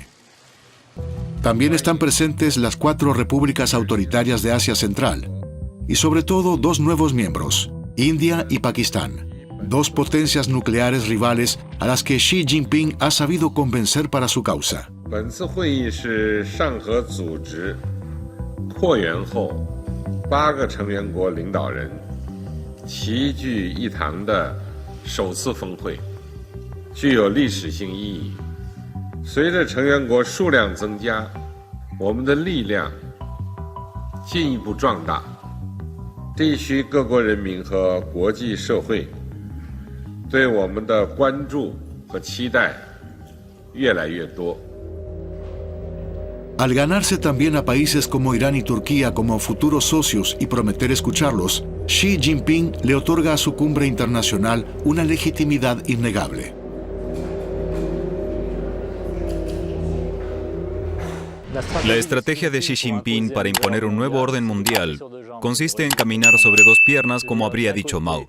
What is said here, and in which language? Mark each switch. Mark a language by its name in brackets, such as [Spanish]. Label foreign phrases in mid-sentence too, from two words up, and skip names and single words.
[Spanish] También están presentes las 4 repúblicas autoritarias de Asia Central, y sobre todo 2 nuevos miembros, India y Pakistán, 2 potencias nucleares rivales a las que Xi Jinping ha sabido convencer para su causa. [Chinese] 本次会议是上合组织扩员后8个成员国领导人齐聚一堂的首次峰会，具有历史性意义。随着成员国数量增加，我们的力量进一步壮大，地区各国人民和国际社会对我们的关注和期待越来越多。 [Spanish] Al ganarse también a países como Irán y Turquía como futuros socios y prometer escucharlos, Xi Jinping le otorga a su cumbre internacional una legitimidad innegable. La estrategia de Xi Jinping para imponer un nuevo orden mundial consiste en caminar sobre dos piernas, como habría dicho Mao.